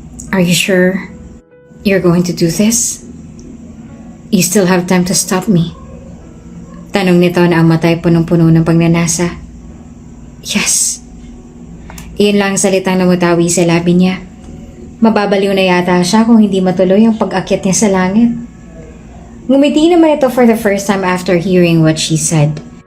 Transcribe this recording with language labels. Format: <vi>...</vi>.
<en>Are you sure you're going to do this? You still have time to stop me.</en> <tl>Tanong nito na ang matay punong-puno ng pagnanasa. Yes. Iyon lang ang salitang namutawi sa labi niya. Mababaliw na yata siya kung hindi matuloy ang pag-akyat niya sa langit. Ngumiti naman ito</tl> <en>for the first time after hearing what she said.</en>